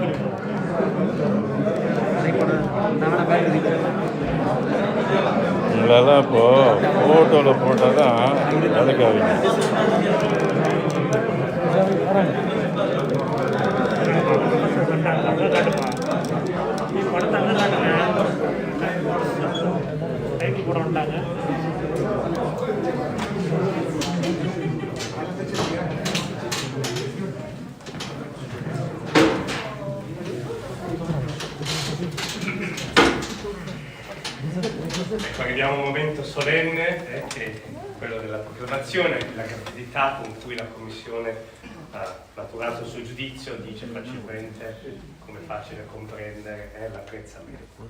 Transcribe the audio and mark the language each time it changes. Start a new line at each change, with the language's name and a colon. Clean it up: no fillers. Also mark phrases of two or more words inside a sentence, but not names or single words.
Tamil: உங்களெல்லாம் இப்போது ஃபோட்டோவில் போட்டால் தான் வேலைக்கு ஆகுங்க. படத்தை அங்கே காட்டுங்க டைட்டில் போட வந்துட்டாங்க.
Italian: Ecco, arriviamo a un momento solenne, che è quello della proclamazione, la rapidità con cui la Commissione ha maturato il suo giudizio dice facilmente, come facile comprendere, l'apprezzamento.